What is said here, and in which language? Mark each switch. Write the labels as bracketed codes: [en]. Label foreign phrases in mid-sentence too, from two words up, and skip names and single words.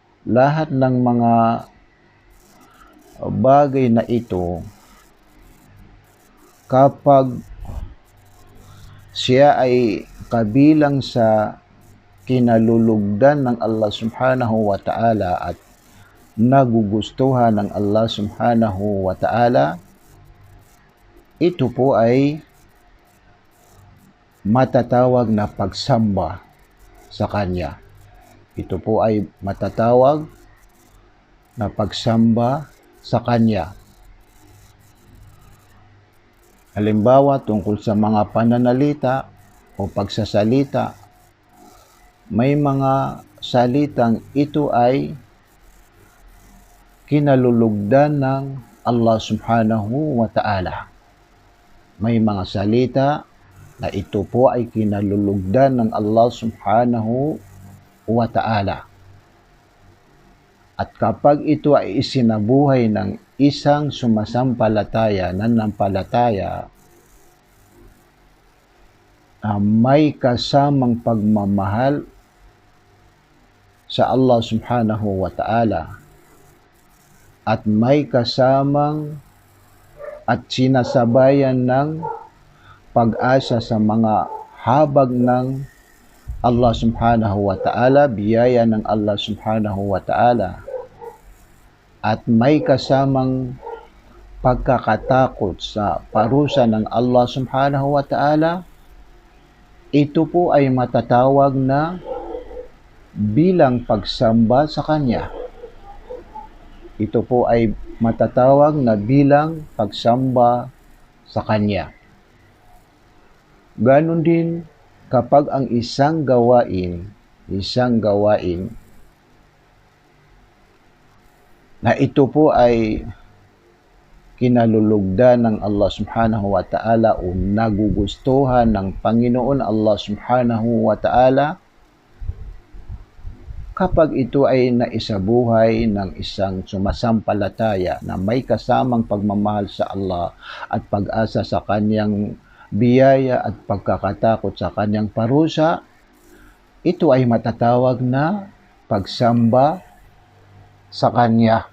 [tl] Lahat ng mga bagay na ito kapag siya ay kabilang sa kinalulugdan ng Allah [ar] سبحانه وتعالى [tl] at nagugustuhan ng Allah [ar] سبحانه وتعالى, [tl] ito po ay matatawag na pagsamba sa Kanya. Ito po ay matatawag na pagsamba sa Kanya. Halimbawa, tungkol sa mga pananalita o pagsasalita, may mga salitang ito ay kinalulugdan ng Allah [ar] سبحانه وتعالى. [tl] May mga salita na ito po ay kinalulugdan ng Allah [ar] سبحانه وتعالى. [tl] At kapag ito ay isinabuhay ng isang sumasampalataya, nananampalataya, may kasamang pagmamahal sa Allah [ar] سبحانه وتعالى [tl] at may kasamang at sinasabayan ng pag-asa sa mga habag ng Allah [ar] سبحانه وتعالى, [tl] biyaya ng Allah [ar] سبحانه وتعالى, [tl] at may kasamang pagkakatakot sa parusa ng Allah [ar] سبحانه وتعالى, [tl] ito po ay matatawag na bilang pagsamba sa Kanya. Ito po ay matatawag na bilang pagsamba sa Kanya. Ganon din kapag ang isang gawain na ito po ay kinalulugdan ng Allah [ar] سبحانه وتعالى [tl] o nagugustuhan ng Panginoon Allah [ar] سبحانه وتعالى, [tl] kapag ito ay naisabuhay ng isang sumasampalataya na may kasamang pagmamahal sa Allah at pag-asa sa Kanyang biyaya at pagkakatakot sa Kanyang parusa, ito ay matatawag na pagsamba sa Kanya.